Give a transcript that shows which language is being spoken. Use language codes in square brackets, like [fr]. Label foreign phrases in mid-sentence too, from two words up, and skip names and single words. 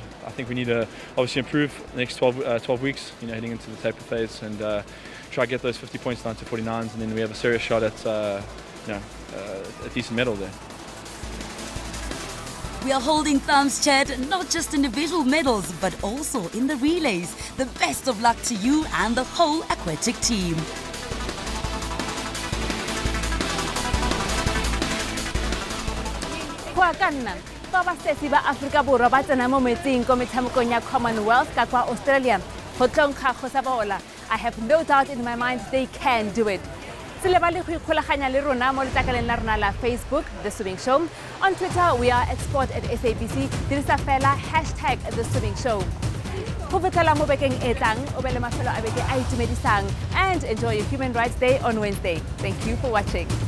[en] I think we need to obviously improve the next 12 weeks, heading into the taper phase and try to get those 50 points down to 49s, and then we have a serious shot at, a decent medal there. We are holding thumbs, Chad, not just individual medals, but also in the relays. The best of luck to you and the whole aquatic team. [tn] Kwa kanna, fa basesi ba Afrika Borwa ba tsena mo metsing ko metshamekong ya Commonwealth ka kwa Australia. Go tlong ga go sa bola. [en] I have no doubt in my mind they can do it. [tn] Se lebale go ikgolaganya le rona mo letsakaleng la rona la Facebook, The Swimming Show. [en] On Twitter, we are at sport@SABC. [tn] Dirisa fela #TheSwimmingShow. Go fetela mo bekeng e tlang, o be le mafelo a beke a itumedisang, [en] and enjoy your Human Rights Day on Wednesday. Thank you for watching.